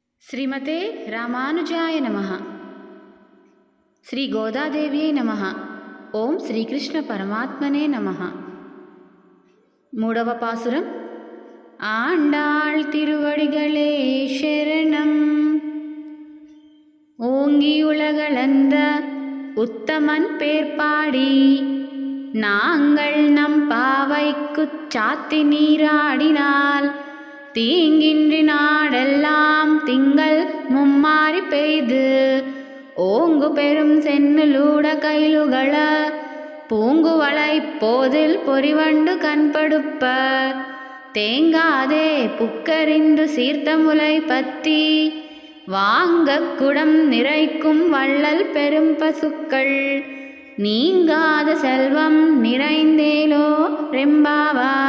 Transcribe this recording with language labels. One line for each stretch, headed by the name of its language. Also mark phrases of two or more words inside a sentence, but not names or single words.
Sanskrit: श्रीमते रामानुजाय नमः। श्री गोदादेव्यै नमः। ओम श्रीकृष्ण परमात्मने नमः।
Tamil: மூன்றாவது பாசுரம் ஆண்டாள் திருவடிகளே சரணம்। ஓங்கி உலகளந்த உத்தமன் பேர்பாடி நாங்கள் நம் பாவைக்குச் சாத்தி நீராடினால் தீங்கின்றி நாடெல்லாம் திங்கள் மும்மாரி பெய்து ஓங்கு பெரும் சென்னலூட கைலுகள பூங்குவளை போதில் பொறிவண்டு கண்படுப்ப தேங்காதே புக்கறிந்து சீர்த்த முலை பத்தி வாங்க குடம் நிறைக்கும் வள்ளல் பெரும் பசுக்கள் நீங்காத செல்வம் நிறைந்தேலோ ரெம்பாவாய்.